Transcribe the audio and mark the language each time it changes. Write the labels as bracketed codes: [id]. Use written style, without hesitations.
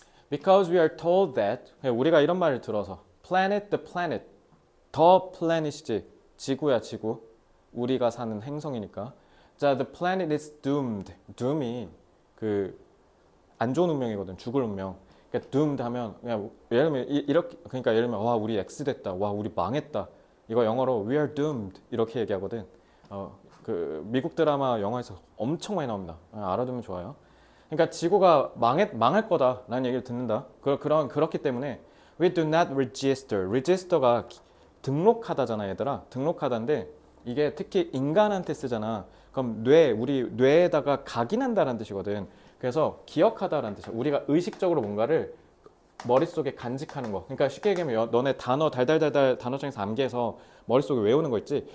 [en] Because we are told that [ko] 우리가 이런 말을 들어서 planet the planet 더 플래닛이지 지구야 지구 우리가 사는 행성이니까 자 [en] the planet is doomed [ko] doom이 그 안 좋은 운명이거든 죽을 운명 그러니까 doomed 하면 그냥 예를 들면 이렇게 그러니까 예를 들면 와 우리 X 됐다 와 우리 망했다 이거 영어로 [en] we are doomed [ko] 이렇게 얘기하거든 그 미국 드라마 영화에서 엄청 많이 나옵니다 알아두면 좋아요. 그러니까 지구가 망할 거다라는 얘기를 듣는다. 그렇기 때문에 [en] we do not register. [ko] register가 등록하다잖아, 얘들아. 등록하다인데 이게 특히 인간한테 쓰잖아. 그럼 우리 뇌에다가 각인한다라는 뜻이거든. 그래서 기억하다라는 뜻이야. 우리가 의식적으로 뭔가를 머릿속에 간직하는 거. 그러니까 쉽게 얘기하면 너네 단어 달달달달 단어장에서 암기해서 머릿속에 외우는 거 있지?